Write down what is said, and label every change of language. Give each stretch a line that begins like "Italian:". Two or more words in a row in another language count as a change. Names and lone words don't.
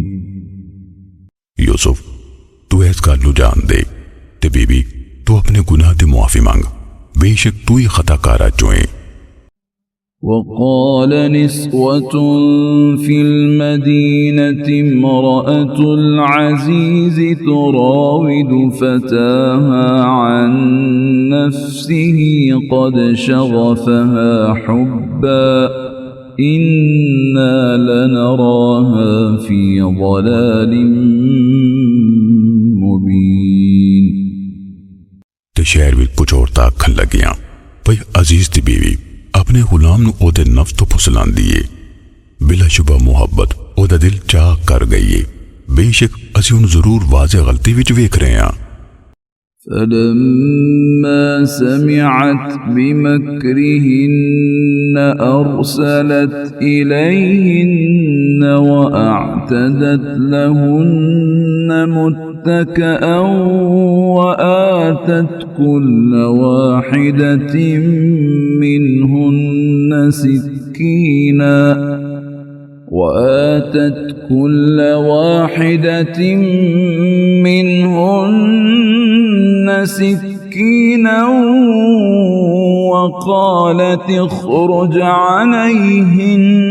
Punjabi: ਯੂਸੁਫ ਤੂੰ ਇਸ ਗੱਲ ਨੂੰ ਜਾਣ ਦੇ ਤੇ ਬੀਬੀ ਤੂੰ ਆਪਣੇ ਗੁਨਾਹ ਦੀ ਮੁਆਫੀ ਮੰਗ, ਬੇਸ਼ੱਕ ਤੂੰ ਹੀ ਖਤਾਕਾਰਾਂ ਚੋਂ ਹੈ।
Arabic: وقال نسوة في المدينة امرأة العزيز تراود فتاها عن نفسه قد شغفها حبا إنا لنراها في ضلال مبين
Punjabi: ਤੇ ਸ਼ਹਿਰ ਵਿੱਚ ਕੁਝ ਔਰਤਾਂ ਆਖਣ ਲੱਗੀਆਂ, ਭਈ ਅਜ਼ੀਜ਼ ਦੀ ਬੀਵੀ ਆਪਣੇ ਗੁਲਾਮ ਨੂੰ ਉਹਦੇ ਨਫਸ ਤੋਂ ਫੁਸਲਾਉਂਦੀ ਏ, ਬਿਲਾਸ਼ੁਬਾ ਮੁਹੱਬਤ ਉਹਦਾ ਦਿਲ ਚਾਹ ਕਰ ਗਈ ਏ, ਬੇਸ਼ੱਕ ਅਸੀਂ ਉਹਨੂੰ ਜ਼ਰੂਰ ਵਾਜ਼ਿਹ ਗਲਤੀ ਵਿੱਚ ਵੇਖ ਰਹੇ ਹਾਂ।
Arabic: فلما سمعت بمكرهن أرسلت إليهن وأعتدت لهن متكئا وآتت كل واحدة منهن سكينا وقالت اخرج عليهن